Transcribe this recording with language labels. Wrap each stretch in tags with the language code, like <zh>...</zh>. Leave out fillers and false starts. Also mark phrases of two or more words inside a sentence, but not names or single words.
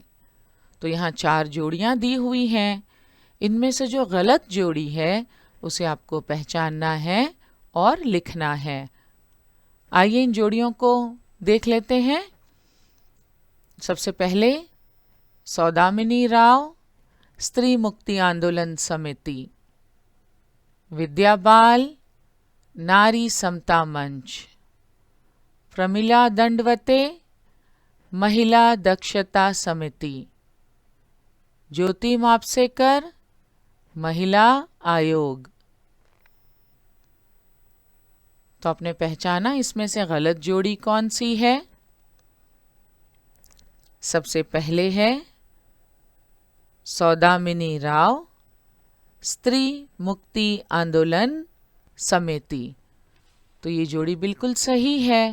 <ur>تو یہاں 4 جوڑیاں دی ہوئی ہیں، ان میں سے جو غلط جوڑی ہے اسے آپ کو پہچاننا ہے اور لکھنا ہے۔ آئیے ان جوڑیوں کو دیکھ لیتے ہیں۔ سب سے پہلے سودامنی راؤ استری مکتی آندولن سمیتی، ودیا بال ناری سمتا منچ، پرمیلا دنڈوتے مہیلا دکشتا سمیتی، جیوتی ماپسیکر مہیلا آیوگ۔ تو آپ نے پہچانا اس میں سے غلط جوڑی کون سی ہے؟ سب سے پہلے ہے سودامنی راؤ استری مکتی آندولن سمیتی، تو یہ جوڑی بالکل صحیح ہے۔</ur>